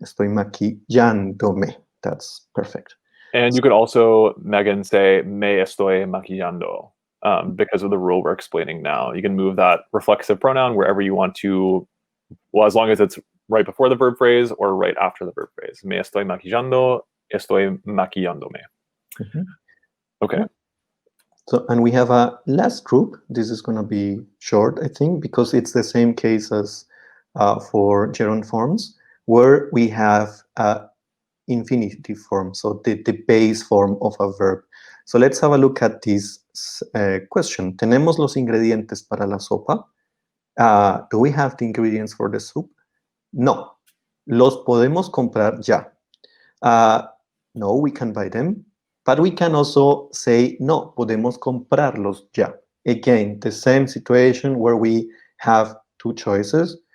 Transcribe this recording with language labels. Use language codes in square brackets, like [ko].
[es] Estoy maquillándome. [en] That's perfect. And you could also, Megan, say [es] me estoy maquillando, [en] because of the rule we're explaining now. You can move that reflexive pronoun wherever you want to, well, as long as it's right before the verb phrase or right after the verb phrase. [es] Me estoy maquillando, estoy maquillándome. Mhm. [en] Okay. Yeah. So, and we have a last group. This is going to be short, I think, because it's the same case as for gerund forms, where we have infinitive form, so the base form of a verb. So let's have a look at this question. [es] ¿Tenemos los ingredientes para la sopa? [en] Do we have the ingredients for the soup? [es] No. ¿Los podemos comprar ya? [en] No, we can buy them. But we can also say, [es] no, podemos comprarlos ya. [en] Again, the same situation where we have two choices.